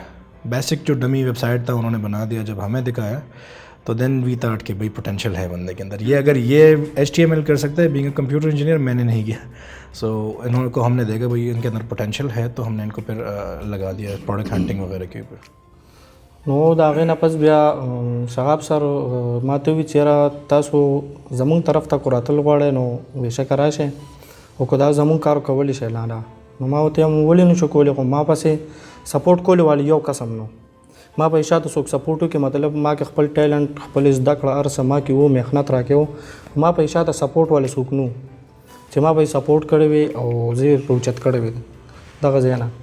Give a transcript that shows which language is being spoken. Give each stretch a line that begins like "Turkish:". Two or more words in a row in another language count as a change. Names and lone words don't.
Urdu: بیسک جو ڈمی ویب سائٹ تھا انہوں نے بنا دیا. جب ہمیں دکھایا تو
English: then we thought
Urdu: کہ بھائی پوٹینشیل ہے بندے کے اندر, یہ اگر یہ HTML کر سکتا ہے,
English: being a computer engineer
Urdu: میں نے نہیں کیا. سو انہوں کو ہم نے دیکھا بھائی ان کے اندر پوٹینشیل ہے, تو ہم نے ان کو پھر لگا دیا
English: product hunting
Urdu: وغیرہ کے اوپر.
Pashto: نو د هغې نه پس بیا شهاب سر ما ته وویل چې یاره تاسو زمونږ طرف ته کو راتل غواړئ نو بېشکه راشئ, خو که دا زمونږ کار کولی شئ لاله. نو ما ورته هم ولې نشو کولی, خو ما پسې سپورټ کولی والی یو قسم نو ما به شاته څوک سپورټ وکړي, مطلب ما کې خپل ټیلنټ خپل زده کړه هر څه ما کې و, محنت راکې و, ما به شاته سپورټ والی څوک نو چې ما به سپورټ کړی وي او زه یې روچت کړی وي دغه ځای نه.